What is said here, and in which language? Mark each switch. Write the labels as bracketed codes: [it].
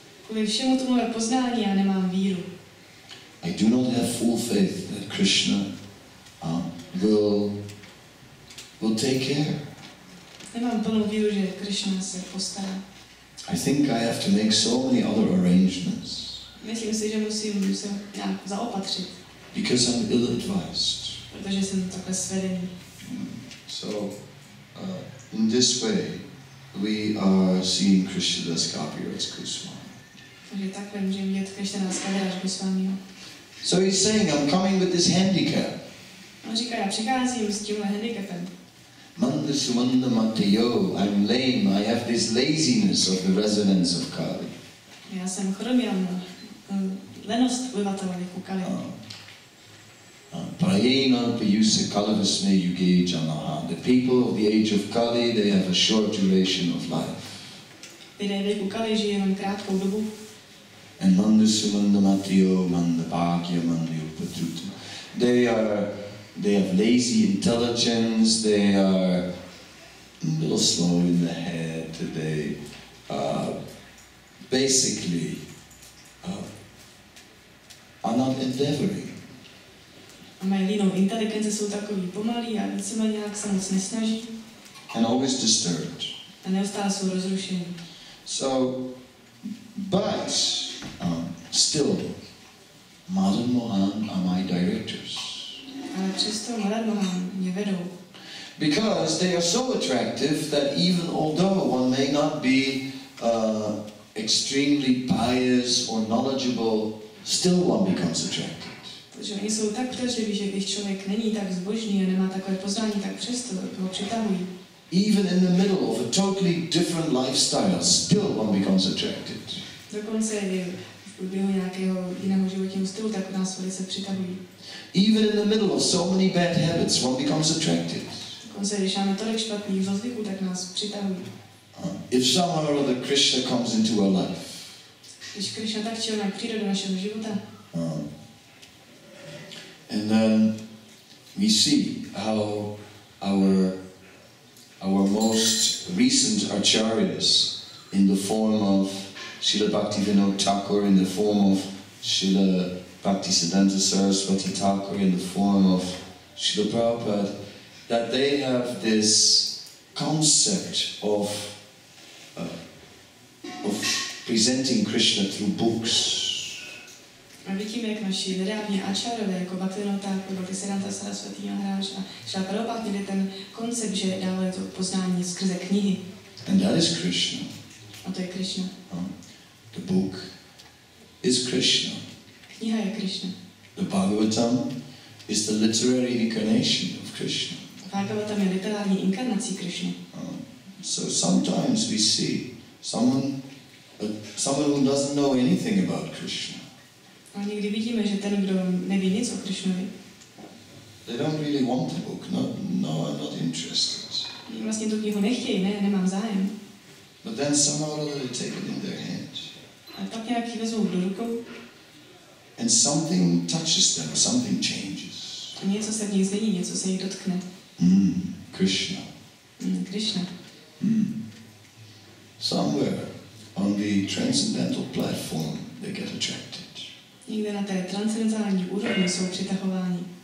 [cs] Kvůli všemu tomuhle poznání já nemám víru. [en] I do not have full faith that Krishna will take care. [cs] Nemám plnou víru, že Krishna se postará. [en] I think I have to make so many other arrangements. [cs] Myslím si, že musím se nějak zaopatřit. [en] Because I'm ill-advised. [cs] Protože jsem takhle svedený. [en] So, in this way, we are seeing Krishnadas Kaviraj Goswami. [cs] Takže takhle můžeme vidět Krishnadas Kaviraj Goswamiho. [en] So he's saying, I'm coming with this handicap. [cs] On říká, já přicházím s tímhle handicapem. [sa] Manda sumanda matayo, [en] I'm lame, I have this laziness of the residents of Kali. [cs] Já jsem chromý, mám lenost obyvatel věku Kali. [sa] Prayena payusa kalavasme yuge janaha. [en] The people of the age of Kali, they have a short duration of life. [cs] Lidé věku Kali žijí jenom krátkou dobu. [en] And [sa] manda sumanda matayo, manda bhagya, manda upatruta. [en] They are they have lazy intelligence, they are a little slow in the head, they basically are not endeavoring. [cs] A mají línou inteligenci, jsou takový pomalí a víceméně nějak se moc nesnaží. [en] And always disturbed. [cs] A neustále jsou rozrušení. [en] So, but still, Madan Mohan are my directors. [cs] Ale přesto Madan Mohan mě vedou. [en] Because they are so attractive that even although one may not be extremely pious or knowledgeable, still one becomes attracted. [cs] Protože oni jsou tak přitažliví, že když člověk není tak zbožný a nemá takové poznání, tak přesto ho přitahují. [en] Even in the middle of a totally different lifestyle, still one becomes attracted. [cs] Dokonce i v průběhu nějakého jiného životního stylu, tak nás velice přitahují. [en] Even in the middle of so many bad habits, one becomes attracted. [cs] Dokonce když máme tolik špatných zlozvyků, tak nás přitahují. [en] If somehow or other Krishna comes into our life, [cs] když Krishna tak či onak přijde do našeho života, [en] and then we see how our most recent acharyas in the form of Srila Bhaktivinoda Thakur, in the form of Srila Bhaktisiddhanta Saraswati Thakur, in the form of Srila Prabhupada, that they have this concept of presenting Krishna through books. [cs] A vidíme, jak naši nedávní ačárové, jako Bhaktivinoda Thakur, Bhaktisiddhanta Saraswati Maharaj a Srila Prabhupada měli ten koncept, že dávají to poznání skrze knihy. [en] And that is Krishna. [cs] A to je Krishna. [en] The book is Krishna. [cs] Kniha je Krishna. [en] The Bhagavatam is the literary incarnation of Krishna. [cs] Bhagavatam je literární inkarnací Krishna. [en] So sometimes we see someone who doesn't know anything about Krishna. [cs] A někdy vidíme, že ten, kdo neví nic o Krishnovi, [en] they don't really want the book. No, I'm not interested. [cs] Vlastně tu knihu nechtějí, nemám zájem. [en] But then somehow or other they take it in their hand. [cs] A pak nějak ji vezmou do rukou. [en] And something touches them, something changes. [cs] A něco se v nich změní, něco se jich dotkne. [en] Krishna. [cs] Krishna. [en] Somewhere on the transcendental platform they get attracted. [cs] Někde na té transcendentální úrovni jsou přitahováni.